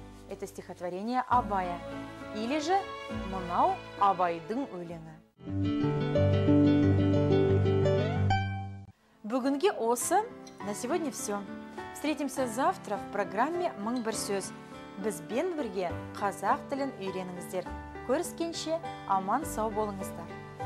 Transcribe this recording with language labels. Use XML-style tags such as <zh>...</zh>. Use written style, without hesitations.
<ru>Это стихотворение Абая. Или же</ru> <kk>мынау Абайдың өлеңі. Бүгінге осы.</kk> <ru>На сегодня все. Встретимся завтра в программе «Мың бір сөз».</ru> <kk>Бізбен бірге қазақ тілін үйреніңіздер. Көріскенше аман сау болыңыздар.</kk>